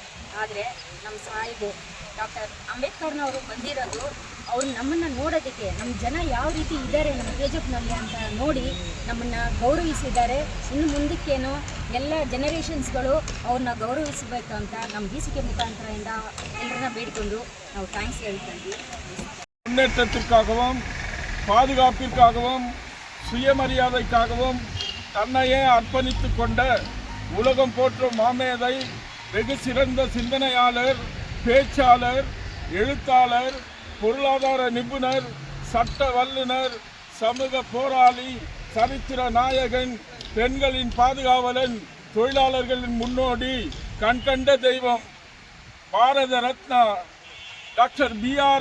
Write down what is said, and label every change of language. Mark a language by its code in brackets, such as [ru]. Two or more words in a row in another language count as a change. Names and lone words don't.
[kn] ಆದರೆ ನಮ್ಮ ಸಾಹೇಬು ಡಾಕ್ಟರ್ ಅಂಬೇಡ್ಕರ್ನವರು ಬಂದಿರೋದು ಅವ್ರು ನಮ್ಮನ್ನು ನೋಡೋದಕ್ಕೆ, ನಮ್ಮ ಜನ ಯಾವ ರೀತಿ ಇದ್ದಾರೆ ನಮ್ಮ KGFನಲ್ಲಿ ಅಂತ ನೋಡಿ ನಮ್ಮನ್ನು ಗೌರವಿಸಿದ್ದಾರೆ. ಇನ್ನು ಮುಂದಕ್ಕೇನೋ ಎಲ್ಲ ಜನರೇಷನ್ಸ್ಗಳು ಅವ್ರನ್ನ ಗೌರವಿಸಬೇಕು ಅಂತ ನಮ್ಮ VCK முகாந்திரದಿಂದ ಎಲ್ಲರನ್ನ ಬೇಡಿಕೊಂಡು ನಾವು ಥ್ಯಾಂಕ್ಸ್ ಹೇಳ್ತಾ ಇದ್ದೀವಿ. [ta] முன்னேற்றத்திற்காகவும் பாதுகாப்பிற்காகவும் சுயமரியாதைக்காகவும் தன்னையே அர்ப்பணித்து கொண்ட உலகம் போற்றும் மாமேதை, வெகு சிறந்த சிந்தனையாளர், பேச்சாளர், எழுத்தாளர், பொருளாதார நிபுணர், சட்ட வல்லுனர், சமூக போராளி, சரித்திர நாயகன், பெண்களின் பாதுகாவலன், தொழிலாளர்களின் முன்னோடி, கண்கண்ட தெய்வம், பாரத ரத்னா டாக்டர் B.R.